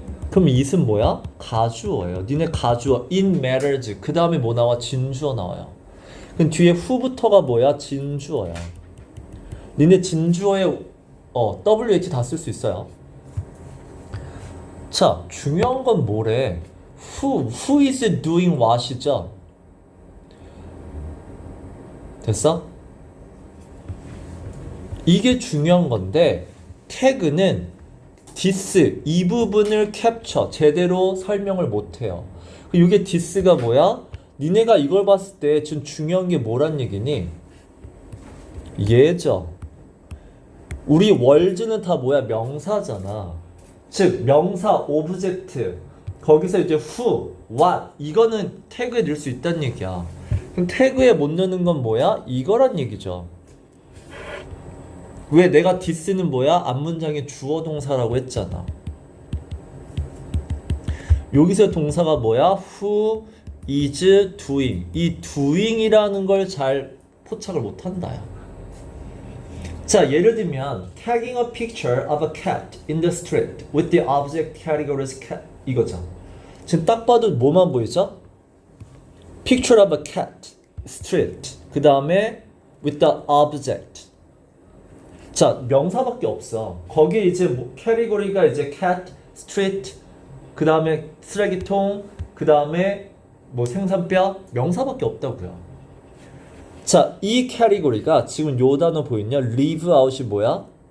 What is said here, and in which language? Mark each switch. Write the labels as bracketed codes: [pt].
[ko] 그럼 it은 뭐야? 가주어예요. 니네 가주어 it matters. 그 다음에 뭐 나와? 진주어 나와요. 그럼 뒤에 who부터가 뭐야? 진주어야. 니네 진주어에 WH 다 쓸 수 있어요. 자, 중요한 건 뭐래? [en] Who is doing what이죠? [ko] 됐어? 이게 중요한 건데 태그는 this 이 부분을 캡처 제대로 설명을 못해요. 이게 this가 뭐야? 니네가 이걸 봤을 때 지금 중요한 게 뭐란 얘기니? 얘죠. 우리 words는 다 뭐야? 명사잖아. 즉 명사 object 거기서 이제 who, what 이거는 태그에 넣을 수 있다는 얘기야. 그럼 태그에 못 넣는 건 뭐야? 이거란 얘기죠. 왜 내가 this는 뭐야? 앞문장의 주어 동사라고 했잖아. 여기서 동사가 뭐야? [en] who is doing. [ko] 이 doing이라는 걸 잘 포착을 못한다. 자, 예를 들면 [en] tagging a picture of a cat in the street with the object categories cat 이거죠. [ko] 지금 딱 봐도 뭐만 보이죠? [en] picture of a cat, street. [ko] 그 다음에 [en] with the object. [ko] 자, 명사밖에 없어. 거기에 이제 뭐 캐리고리가 이제 cat, street, 그 다음에 쓰레기통, 그 다음에 뭐 생선뼈 명사밖에 없다고요. 자, 이 캐리고리가 지금 요 단어 보이냐? leave out이 뭐야?